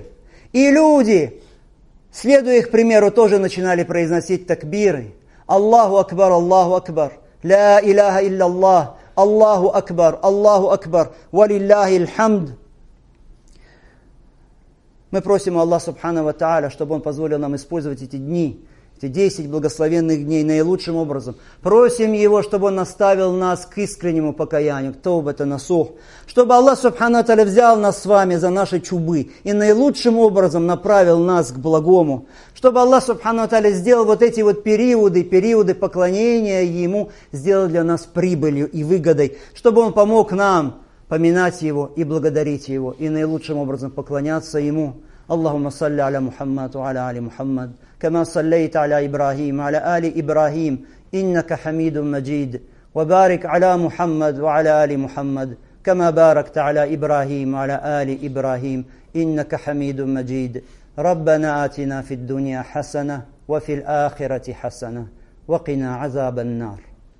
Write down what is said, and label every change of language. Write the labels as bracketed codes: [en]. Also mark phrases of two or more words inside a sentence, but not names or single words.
[ru] И люди, следуя их примеру, тоже начинали произносить такбиры. [ar] الله أكبر، لا إله إلا الله، الله أكبر، ولله الحمد. [ru] Мы просим Аллаха [ar] سبحانه وتعالى, [ru] чтобы Он позволил нам использовать эти дни эти 10 благословенных дней наилучшим образом. Просим Его, чтобы Он наставил нас к искреннему покаянию, к [ar] توبة نصوح, [ru] чтобы Аллах [ar] سبحانه تعالى [ru] взял нас с вами за наши чубы и наилучшим образом направил нас к благому, чтобы Аллах [ar] سبحانه تعالى [ru] сделал вот эти вот периоды поклонения Ему, сделал для нас прибылью и выгодой, чтобы Он помог нам поминать Его и благодарить Его, и наилучшим образом поклоняться Ему. [ar] اللهم صل على محمد وعلى آل محمد كما صليت على إبراهيم وعلى آل إبراهيم إنك حميد مجيد وبارك على محمد وعلى آل محمد كما باركت على إبراهيم وعلى آل إبراهيم إنك حميد مجيد ربنا آتنا في الدنيا حسنة وفي الآخرة حسنة وقنا عذاب النار